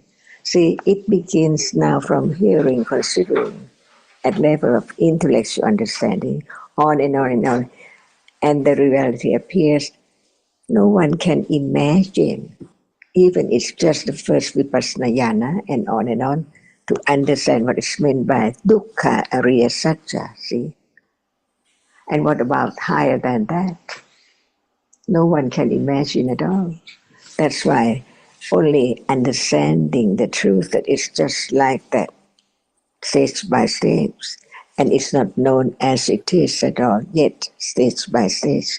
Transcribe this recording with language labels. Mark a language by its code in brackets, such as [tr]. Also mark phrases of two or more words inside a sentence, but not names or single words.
[en] See, it begins now from hearing, considering, at level of intellectual understanding, on and on and on. And the reality appears. No one can imagine, even it's just the first [pi] vipassana jnana [en] and on, to understand what is meant by [pi] dukkha ariya satya, [en] see? And what about higher than that? No one can imagine at all. That's why only understanding the truth that it's just like that, stage by stage, and it's not known as it is at all, yet stage by stage.